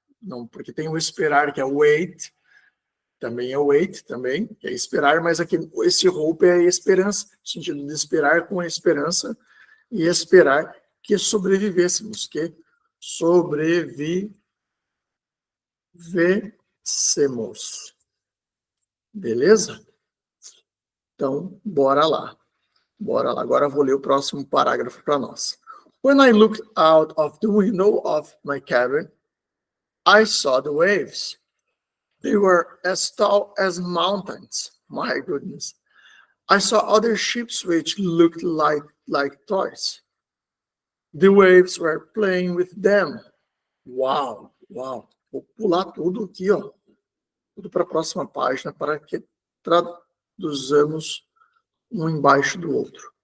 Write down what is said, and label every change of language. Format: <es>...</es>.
<pt>Não, porque tem o esperar que é wait, também, que é esperar, mas aqui esse hope é a esperança, no sentido de esperar com a esperança e esperar que sobrevivêssemos, que sobrevivêssemos. Beleza? Então, bora lá. Agora eu vou ler o próximo parágrafo para nós.</pt> <en>When I looked out of the window of my cabin, I saw the waves. They were as tall as mountains. My goodness. I saw other ships which looked like toys. The waves were playing with them.</en> <pt>Uau. Vou pular tudo aqui, ó. Tudo para a próxima página para que traduzamos um embaixo do outro.</pt>